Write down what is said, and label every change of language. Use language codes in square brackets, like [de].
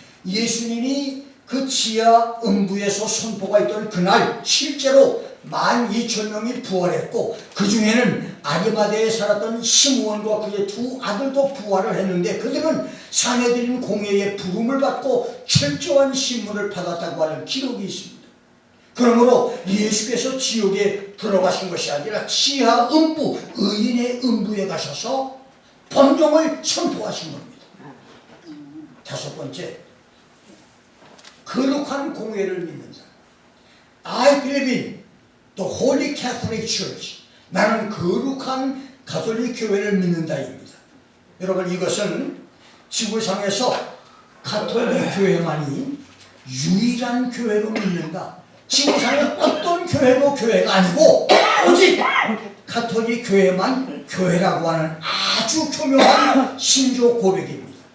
[ko] 예수님이 그 지하 음부에서 선포가 있던 그날 실제로 12,000명이 부활했고 그 중에는 아리마대에 살았던 시므온과 그의 두 아들도 부활을 했는데 그들은 사내들인 공회의 부름을 받고 철저한 신문을 받았다고 하는 기록이 있습니다. 그러므로 예수께서 지옥에 들어가신 것이 아니라 지하 음부, 의인의 음부에 가셔서 법령을 선포하신 겁니다. 다섯 번째, 거룩한 공회를 믿는다. [en] I believe in the Holy Catholic Church. [ko] 나는 거룩한 가톨릭 교회를 믿는다입니다. 여러분, 이것은 지구상에서 가톨릭 교회만이 유일한 교회로 믿는다. 지구상의 어떤 교회도 교회가 아니고 오직 가톨릭 교회만 교회라고 하는 아주 교묘한 신조 고백입니다.